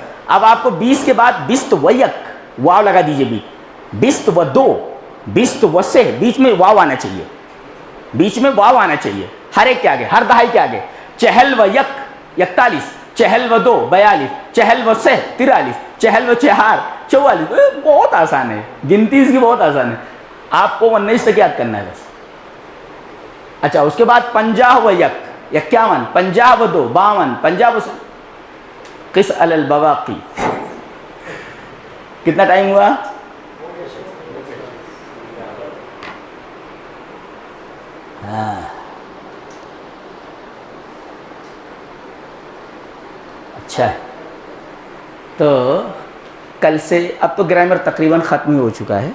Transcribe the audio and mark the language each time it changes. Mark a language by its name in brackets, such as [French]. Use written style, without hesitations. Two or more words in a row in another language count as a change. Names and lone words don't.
[Urdu] اب آپ کو 20 کے بعد 20 و 1, واو لگا دیجئے بھی, 20 و 2, 20 و 3, بیچ میں واو آنا چاہیے, بیچ میں واو آنا چاہیے ہر ایک کے آگے, ہر دہائی کے آگے. 40 و 1, 41, 40 و 2, 42, 40 و 3, 43, 40 و 4, 44. بہت آسان ہے, گنتی اس کی بہت آسان ہے. آپ کو 19 تک یاد کرنا ہے بس. اچھا اس کے بعد 50 و 1, 51, 50 و 2, 52, 50 و 3. [Arabic] قس علی البواقی. [Urdu] کتنا ٹائم ہوا؟ ہاں اچھا ہے. تو کل سے اب تو گرامر تقریباً ختم ہی ہو چکا ہے.